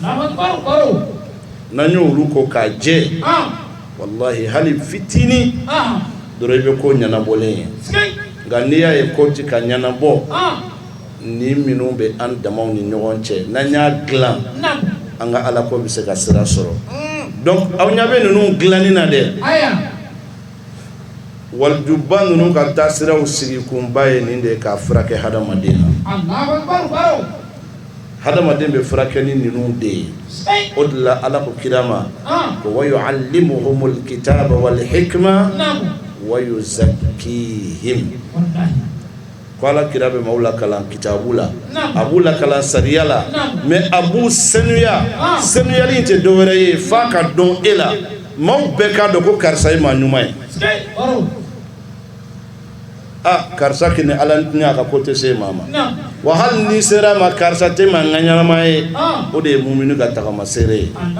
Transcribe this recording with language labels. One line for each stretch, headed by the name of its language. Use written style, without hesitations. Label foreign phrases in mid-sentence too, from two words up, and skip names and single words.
Bambara: n'an y'olu ko k'a jɛ wallahi hali fitinin dɔrɔn i bɛ ko ɲɛnabɔlen ye nka n'i y'a ye ko tɛ ka ɲɛnabɔ ni minnu bɛ an damaw ni ɲɔgɔn cɛ n'an y'a dilan an ka ala ko bɛ se ka sira sɔrɔ donc aw ɲɛ bɛ ninnu dilanni na dɛ walijuba ninnu ka taa siraw sigi kunba ye nin de ye k'a furakɛ hadamaden na hadamaden bɛ furakɛ ni ninnu de ye o de la ala ko kira ma ko
Arabic: وَيُعَلِّمُهُمُ الْكِتَابَ وَالْحِكْمَةَ وَيُزَكِّيهِمْ
Bambara: ko ala kira bɛ maaw lakalan kitabu la a b'u lakalan sariya la mais a b'u sanuya sanuyali in tɛ dɔwɛrɛ ye f'a ka dɔn e la maaw bɛɛ k'a dɔn ko karisa ye maa ɲuman ye karisa kini ala ni a ka ko tɛ se maa ma wa hali ni sera ma karisa tɛ maa ŋa ɲanama ye o de ye mumini ka tagama seere ye